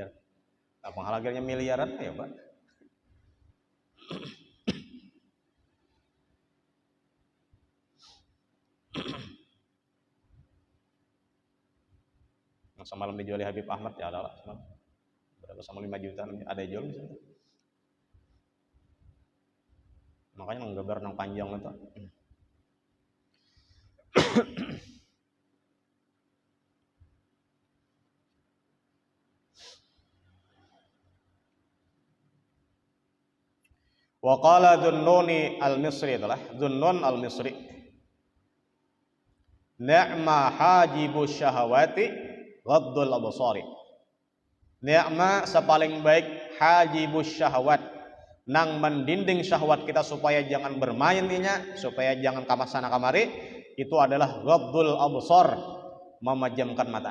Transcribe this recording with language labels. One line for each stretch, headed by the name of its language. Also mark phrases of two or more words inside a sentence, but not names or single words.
Indonesian: Apa harganya miliaran ya, Pak? Semalam dijual Habib Ahmad ya ada lah semalam.
Banjar: Berapa sama 5 juta ada jual di sana. Makanya nang gambar nang panjang itu.
Arabic: وقال ذو النون المصري itulah Dhunnun al-Misri. نعم حاجب الشهوات غض الأبصار.
Banjar: Ni'ma sepaling baik
Arabic: حاجب شهوة
Banjar: nang mendinding syahwat kita supaya jangan bermain ninya, supaya jangan kamasana kamari, itu adalah
Arabic: غض الأبصار,
Banjar: memejamkan mata.